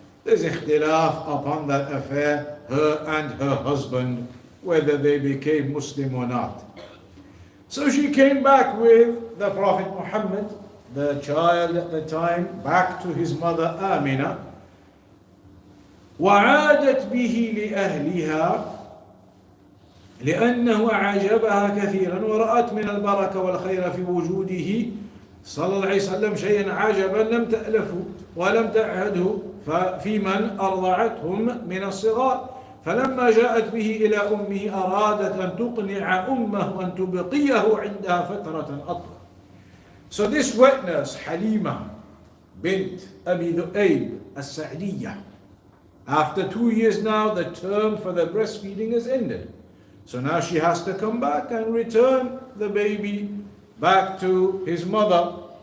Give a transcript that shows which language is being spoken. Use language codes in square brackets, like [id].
[en] There's ikhtilaf upon that affair, her and her husband, whether they became Muslim or not. So she came back with the Prophet Muhammad, the child at the time, back to his mother Amina. [ar] وعادت به لأهلها لأنه أعجبها كثيرا ورأت من البركة والخير في وجوده صلى الله عليه وسلم شيئا عجبا لم تألفه ولم تعهده في من أرضعتهم من الصغار. فلما جاءت به إلى أمه أرادت أن تقنع أمه أن تبقيه عندها فترة أطول. [en] So this wet nurse Halima bint Abi Dhu'ayb as-Sa'diyya, after 2 years now, the term for the breastfeeding is ended. So now she has to come back and return the baby back to his mother.